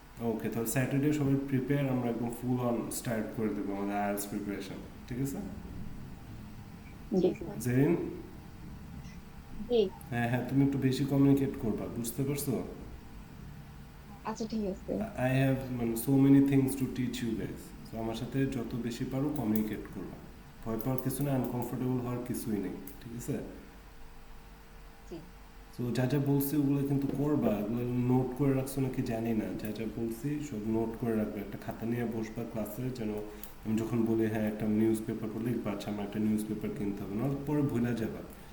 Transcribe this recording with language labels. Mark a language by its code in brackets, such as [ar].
[bn] ওকে, তাহলে স্যাটারডে সবাই প্রিপেয়ার, আমরা একদম ফুল অন স্টার্ট করে দেবো আমাদের আইএলটিএস প্রিপারেশন, ঠিক আছে? জি স্যার। জেরিন, জি, হ্যাঁ হ্যাঁ, তুমি একটু বেশি কমিউনিকেট করবা, বুঝতে পারছো? আচ্ছা ঠিক আছে। [en] I have মানে so many things to teach you guys. [bn] So আমার সাথে যত বেশি পারো কমিউনিকেট করবা। ভয় পাওয়ার কিছু নেই, আনকমফোর্টেবল হওয়ার কিছুই নেই, ঠিক আছে? জি। তো যা যা বলছি ওগুলো কিন্তু করবা। ওগুলো নোট করে রাখছো নাকি জানি না, যা যা বলছি সব নোট করে রাখবে। একটা খাতা নিয়ে বসবা ক্লাসে, যেন আমি যখন বলি হ্যাঁ একটা নিউজ পেপার পড়লে, আচ্ছা আমার একটা নিউজ পেপার কিনতে হবে, নাহলে পরে ভুলে যাবা।